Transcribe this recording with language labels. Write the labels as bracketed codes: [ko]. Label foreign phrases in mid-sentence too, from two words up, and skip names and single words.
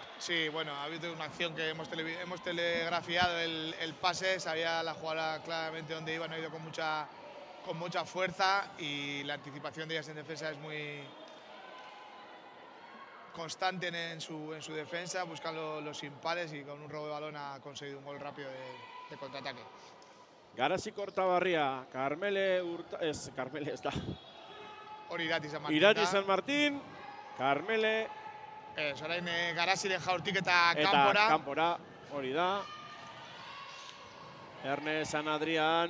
[es] Sí, bueno, ha habido una acción que hemos telegrafiado el pase, sabía la jugadora claramente dónde iba, no ha ido con mucha fuerza y la anticipación de ellas en defensa es muy constante en su defensa, buscando los impares y con un robo de balón ha conseguido un gol rápido de contraataque. [eu] Garasi Kortabarria, Carmele está. Irati San Martín. Irati San Martín, Carmele. Orain Garasiren jaurtik eta kanpora. Kanpora, hori da. Erne San Adrián.